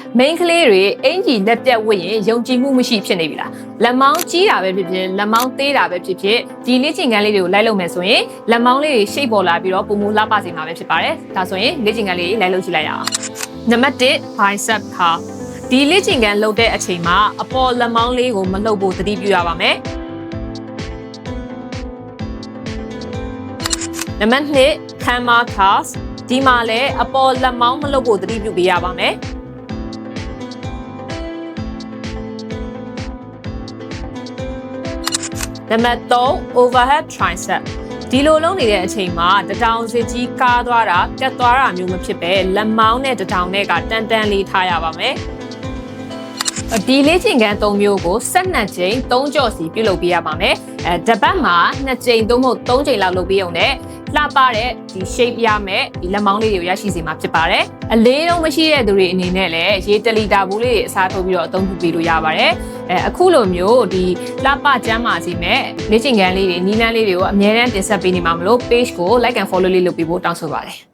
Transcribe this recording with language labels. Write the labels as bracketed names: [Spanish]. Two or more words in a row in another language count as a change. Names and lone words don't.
[Burmese] main ကလေးတွေအင်ဂျီလက်ပြတ်ဝတ်ရင်ယုံကြည်မှုမရှိဖြစ်နေပြီလားလက်မောင်းကြီးတာပဲဖြစ်ဖြစ်လက်မောင်းသေးတာပဲဖြစ်ဖြစ်ဒီလေ့ကျင့်ခန်းလေးတွေကိုလိုက်လုပ်မယ်ဆိုရင်လက်မောင်းလေးတွေရှိတ်ပေါ်လာပြီးတော့ပုံမူလှပစေမှာပဲဖြစ်ပါတယ်ဒါဆိုရင်လေ့ကျင့်ခန်းလေးတွေလိုက်လုပ်ကြည့်လိုက်ရအောင်နံပါတ်1 [English] bicep curl [Burmese] ဒီလေ့ကျင့်ခန်းလုပ်တဲ့အချိန်မှာအပေါ်လက်မောင်းလေးကိုမလှုပ်ဖို့သတိပြုရပါမယ် နံပါတ်2 [English] hammer curls [Burmese] ဒီမှာလည်းအပေါ်လက်မောင်းမလှုပ်ဖို့သတိပြုပေးရပါမယ်နံပါတ်3 [English] overhead tricep [Burmese] ဒီလိုလုပ်နေတဲ့အချိန်မှာတထောင် စစ်ကြီးကားသွားတာကတ်သွားတာမျိုးမဖြစ်ပဲလက်မောင်းနဲ့တထောင်နဲ့ကတန်တန်လေးထားရပါမယ်ဒီလေ့ ကျင့်ခန်း3မျိုးကို12ကြိမ်3ကြော့စီပြုလုပ်ပေးရပါမယ်တစ်ပတ်မှာ2ကြိမ်သို့မဟုတ်3ကြိမ်လောက်လုပ်ပေးရုံနဲ့လှပတဲ့ဒီ shape ရမယ်ဒီလက်မောင်းလေးတွေကိုရရှိစေမှာဖြစ်ပါတယ်အလေးလုံးမရှိတဲ့သူတွေအနေနဲ့လည်းရေ1လီတာဘူးလေးတွေအစားထိုးပြီးတော့အသုံးပြုပေးလို့ရပါတယ်အခုလိုမျိုးဒီလှပကျန်းမာစေမဲ့လေ့ကျင့်ခန်းလေးတွေနီးလန်းလေးတွေကိုအများအားတင်ဆက်ပေးနေမှာမလို့ page ကို [English] like and follow [Burmese] လေးလုပ်ပေးဖို့တောင်းဆိုပါတယ်